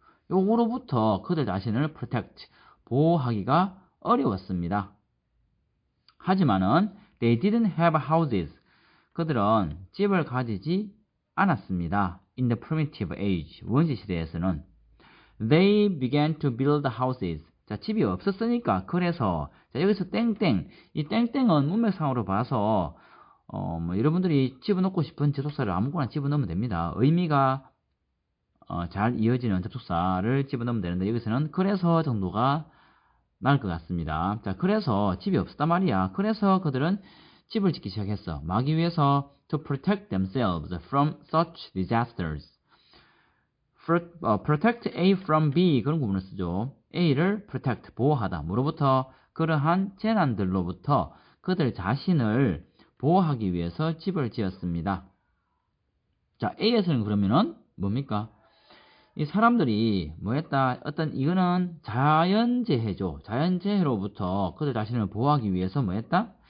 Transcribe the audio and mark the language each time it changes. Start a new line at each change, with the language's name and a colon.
Korean: 요거로부터 그들 자신을 protect, 보호하기가 어려웠습니다. 하지만은
English: they didn't have houses.
Korean: 그들은 집을 가지지 않았습니다.
English: In the primitive age,
Korean: 원시 시대에서는
English: they began to build houses.
Korean: 자, 집이 없었으니까 그래서 자, 여기서 땡땡, 이 땡땡은 문맥상으로 봐서 여러분들이 집어넣고 싶은 접속사를 아무거나 집어넣으면 됩니다. 의미가 잘 이어지는 접속사를 집어넣으면 되는데 여기서는 그래서 정도가 나을 것 같습니다. 자, 그래서 집이 없었단 말이야. 그래서 그들은 집을 짓기 시작했어. 막기 위해서
English: to protect themselves from such disasters. protect A from B,
Korean: 그런 구문을 쓰죠. A를 protect, 보호하다. 뭐로부터? 그러한 재난들로부터 그들 자신을 보호하기 위해서 집을 지었습니다. 자, A에서는 그러면은 뭡니까? 이 사람들이 뭐 했다? 이거는 자연재해죠. 자연재해로부터 그들 자신을 보호하기 위해서 뭐 했다?